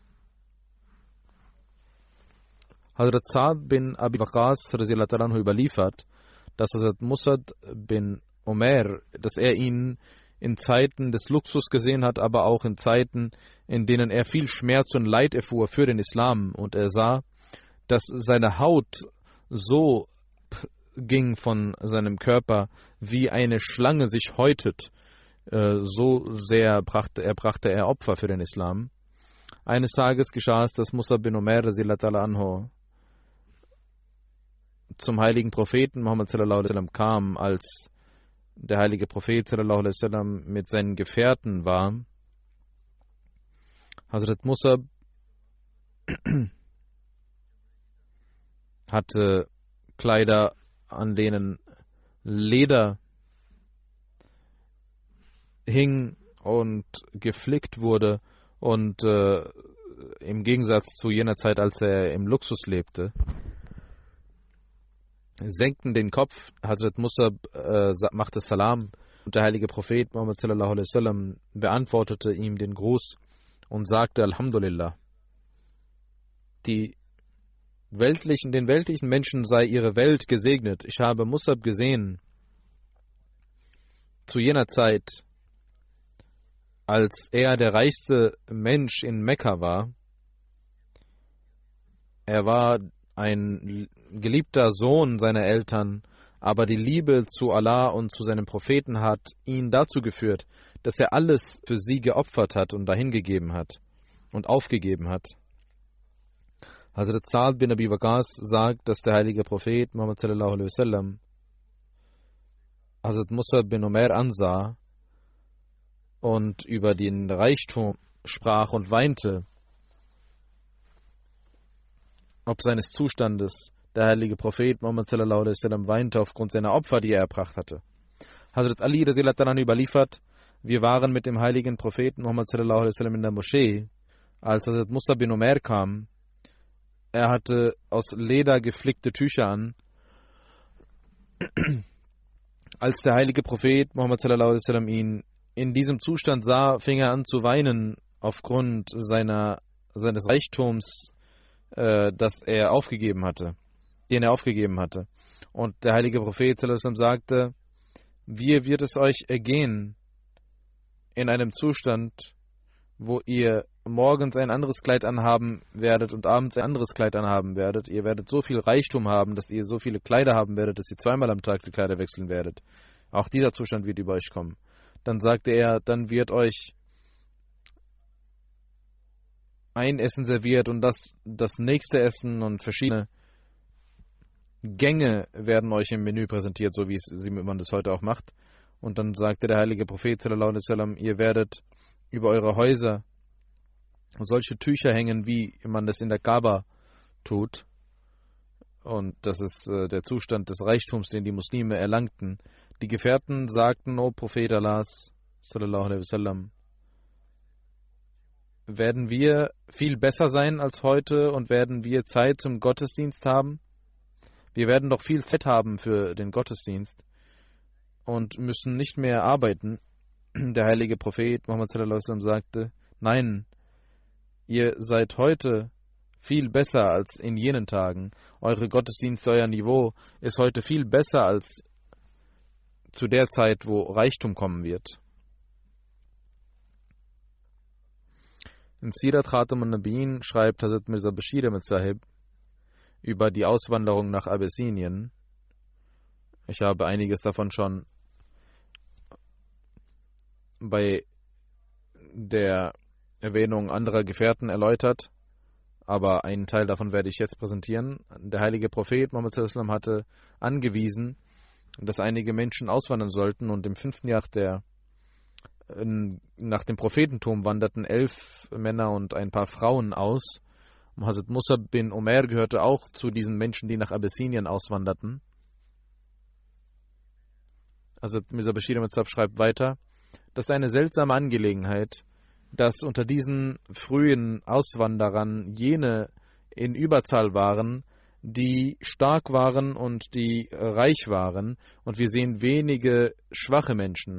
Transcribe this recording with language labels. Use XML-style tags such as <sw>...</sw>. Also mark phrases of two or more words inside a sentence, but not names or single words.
<de>Hazrat Sa'd bin Abi Waqqas überliefert, dass Hazrat Musab bin Umair, dass er ihn in Zeiten des Luxus gesehen hat, aber auch in Zeiten, in denen er viel Schmerz und Leid erfuhr für den Islam, und er sah, dass seine Haut so ging von seinem Körper, wie eine Schlange sich häutet. So sehr brachte er Opfer für den Islam. Eines Tages geschah es, dass Musab bin Umair anhu zum heiligen Propheten Muhammad</de> <ar>صلى الله عليه وسلم</ar> <de>kam, als der heilige Prophet</de> <ar>صلى الله عليه وسلم</ar> <de>mit seinen Gefährten war. Hazrat Musab hatte Kleider, an denen Leder hing und geflickt wurde, und im Gegensatz zu jener Zeit, als er im Luxus lebte, senkten den Kopf. Hazrat Musab machte Salam, und der heilige Prophet Muhammad</de> <ar>صلى الله عليه وسلم</ar> <de>beantwortete ihm den Gruß und sagte Alhamdulillah. Den weltlichen Menschen sei ihre Welt gesegnet. Ich habe Musab gesehen zu jener Zeit, als er der reichste Mensch in Mekka war. Er war ein geliebter Sohn seiner Eltern, aber die Liebe zu Allah und zu seinem Propheten hat ihn dazu geführt, dass er alles für sie geopfert hat und dahingegeben hat und aufgegeben hat. Hazrat Sa'd bin Abi Waqqas sagt, dass der heilige Prophet Muhammad</de> <ar>صلى الله عليه وسلم</ar> <de>Hazrat Musab bin Umair ansah und über den Reichtum sprach und weinte. Ob seines Zustandes. Der heilige Prophet Muhammad</de> <ar>صلى الله عليه وسلم</ar> <de>weinte aufgrund seiner Opfer, die er erbracht hatte. Hazrat Ali</de> <ar>رضي الله عنه</ar> <de>überliefert, wir waren mit dem heiligen Propheten Muhammad</de> <ar>صلى الله عليه وسلم</ar> <de>in der Moschee, als Hazrat Musab bin Umair kam. Er hatte aus Leder geflickte Tücher an. Als der heilige Prophet Muhammad</de> <ar>صلى الله عليه وسلم</ar> <de>ihn in diesem Zustand sah, fing er an zu weinen aufgrund seines Reichtums, den er aufgegeben hatte. Und der heilige Prophet</de> <ar>صلى الله عليه وسلم</ar> <de>sagte, wie wird es euch ergehen in einem Zustand, wo ihr morgens ein anderes Kleid anhaben werdet und abends ein anderes Kleid anhaben werdet. Ihr werdet so viel Reichtum haben, dass ihr so viele Kleider haben werdet, dass ihr zweimal am Tag die Kleider wechseln werdet. Auch dieser Zustand wird über euch kommen. Dann sagte er, dann wird euch ein Essen serviert und das nächste Essen und verschiedene Gänge werden euch im Menü präsentiert, so wie man das heute auch macht. Und dann sagte der heilige Prophet</de> <ar>صلى الله عليه وسلم,</ar> <de>ihr werdet über eure Häuser solche Tücher hängen, wie man das in der Kaaba tut. Und das ist der Zustand des Reichtums, den die Muslime erlangten. Die Gefährten sagten, O Prophet Allahs,</de> <ar>صلى الله عليه وسلم,</ar> <de>werden wir viel besser sein als heute und werden wir Zeit zum Gottesdienst haben? Wir werden doch viel Zeit haben für den Gottesdienst und müssen nicht mehr arbeiten. Der heilige Prophet Muhammad</de> <ar>صلى الله عليه وسلم</ar> <de>sagte, nein, ihr seid heute viel besser als in jenen Tagen. Eure Gottesdienste, euer Niveau ist heute viel besser als zu der Zeit, wo Reichtum kommen wird. In Sirat Khatam an-Nabiyyin schreibt Hazrat Mirza Bashir Ahmad Sahib über die Auswanderung nach Abessinien. Ich habe einiges davon schon bei der Erwähnung anderer Gefährten erläutert, aber einen Teil davon werde ich jetzt präsentieren. Der heilige Prophet Muhammad</de> <ar>صلى الله عليه وسلم</ar> <de>hatte angewiesen, dass einige Menschen auswandern sollten, und im 5. Jahr nach dem Prophetentum wanderten 11 Männer und ein paar Frauen aus. Hazrat Musab bin Umair gehörte auch zu diesen Menschen, die nach Abessinien auswanderten. Hazrat Mirza Bashir Ahmad Sahib schreibt weiter, das ist eine seltsame Angelegenheit, dass unter diesen frühen Auswanderern jene in Überzahl waren, die stark waren und die reich waren, und wir sehen wenige schwache Menschen.</de>